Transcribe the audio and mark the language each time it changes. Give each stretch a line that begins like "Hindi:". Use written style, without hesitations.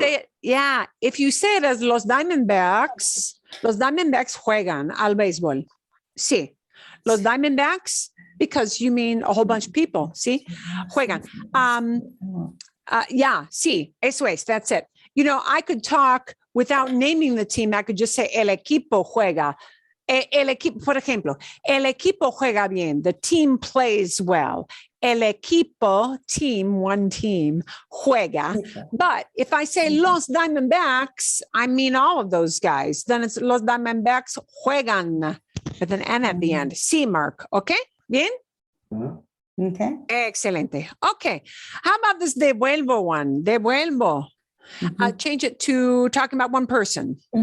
English: say it, yeah, if you say it as Los Diamondbacks
Spanish: juegan al béisbol.
English: Sí. Los Diamondbacks, because you mean a whole bunch of people. Sí. Juegan. Yeah, sí,
Spanish: eso es,
English: that's it. You know, I could talk without naming the team. I could just say
Spanish: el equipo juega. El equipo, por ejemplo, el equipo juega bien.
English: The team plays well. El equipo, team, one team, juega. But if I say Los Diamondbacks, I mean all of those guys. Then it's Los Diamondbacks juegan with an N at the end.
Spanish: Sí, Mark. Okay? Bien?
English: Okay. Excelente. Okay. How about this devuelvo one? Devuelvo. Change it to talking about one person.